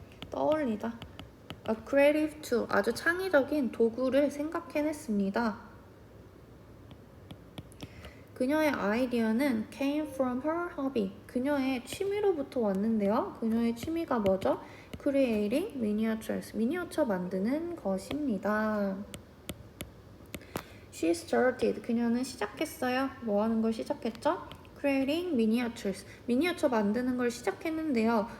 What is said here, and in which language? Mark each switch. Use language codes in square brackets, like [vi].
[ko] 떠올리다. [en] A creative tool [ko] 아주 창의적인 도구를 생각해냈습니다. 그녀의 아이디어는 [en] came from her hobby. [ko] 그녀의 취미로부터 왔는데요. 그녀의 취미가 뭐죠? [en] Creating miniatures. [ko] 미니어처 만드는 것입니다. [en] She started. [ko] 그녀는 시작했어요. 뭐 하는 걸 시작했죠? [en] Creating miniatures. [ko] 미니어처 만드는 걸 시작했는데요.